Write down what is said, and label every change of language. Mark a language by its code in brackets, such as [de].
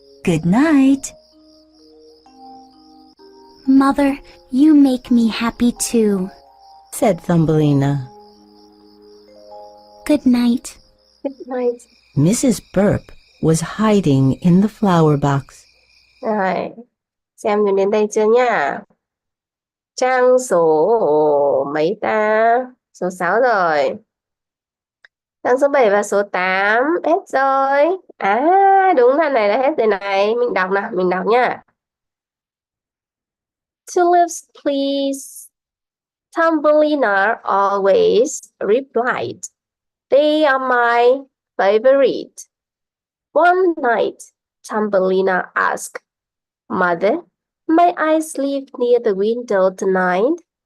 [en] Good night. Mother, you make me happy too. Said Thumbelina. Good night. Good night. Mrs. Burp was hiding in the flower box. [vi] Rồi, xem mình đến đây chưa nhá. Trang số mấy ta? Số 6 rồi. Trang số 7 và số 8 hết rồi. Đúng là này là hết rồi này. Mình đọc nào, mình đọc nhá. [en] Tulips, please. Thumbelina always replied. They are my favorite. One night, Thumbelina asked, Mother, may I sleep near the window tonight?